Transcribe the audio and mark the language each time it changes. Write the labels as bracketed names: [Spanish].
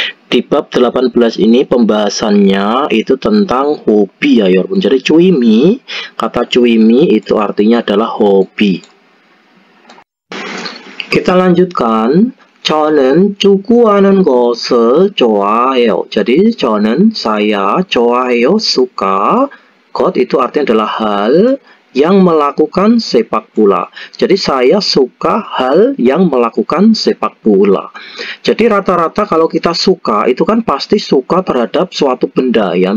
[Indonesian] Di bab 18 ini pembahasannya itu tentang hobi ya Yorpun. Jadi cuimi, kata cuimi itu artinya adalah hobi. Kita lanjutkan. [Korean] 저는 축구하는 것을 좋아해요. [Indonesian] Jadi 저는 saya 좋아해요 suka. 것 itu artinya adalah hal yang melakukan sepak bola. Jadi saya suka hal yang melakukan sepak bola. Jadi rata-rata kalau kita suka itu kan pasti suka terhadap suatu benda ya.